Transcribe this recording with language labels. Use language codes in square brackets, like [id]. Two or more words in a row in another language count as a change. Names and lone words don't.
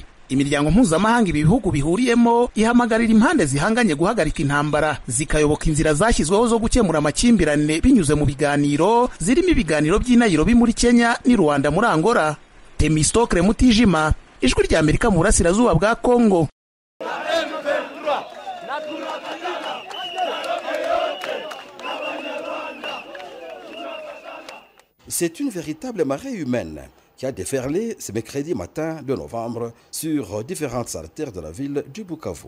[rw] Imiryango mpuzamahanga ibi bihugu bihuriyemo ihamagarira impande zihanganye guhagarika intambara, zikayoboka inzira zashyizweho zo gukemura amakimbirane binyuze mu biganiro, zirimo ibiganiro by'i Nairobi muri Kenya n'i Rwanda muri Angola. Temistokle Mutijima, Ijwi ry'Amerika mu burasirazuba bwa Kongo. [fr] C'est une véritable marée humaine qui a déferlé ce mercredi matin de novembre sur différentes artères de la ville du Bukavu.